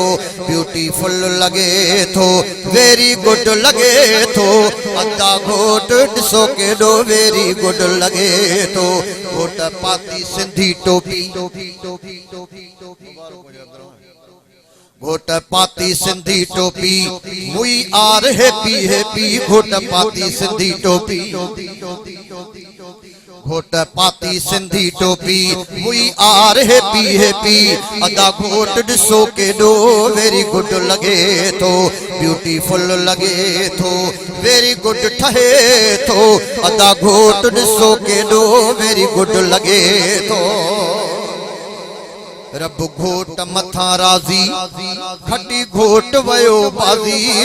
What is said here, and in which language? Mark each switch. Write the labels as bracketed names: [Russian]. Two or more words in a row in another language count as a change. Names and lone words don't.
[Sindhi] ब्यूटीफुल लगे थो, [English] very good [Sindhi] लगे थो। अदा घोट ॾिसो केॾो [English] very good [Sindhi] लगे थो। घोट पाती सिंधी टोपी, घोट पाती सिंधी टोपी, मुई [English] are happy happy. [Sindhi] घोट पाती सिंधी टोपी, घोट पाती सिंधी टोपी, मुई [English] are happy happy. [Sindhi] अदा घोट ॾिसो केॾो [English] very good [Sindhi] लगे थो, ब्यूटीफुल लगे थो, [English] very good [Sindhi] ठहे थो। अदा घोट ॾिसो केॾो [English] very good [Sindhi] लगे थो। रब घोट मथां राज़ी, खटी घोट वयो बाज़ी।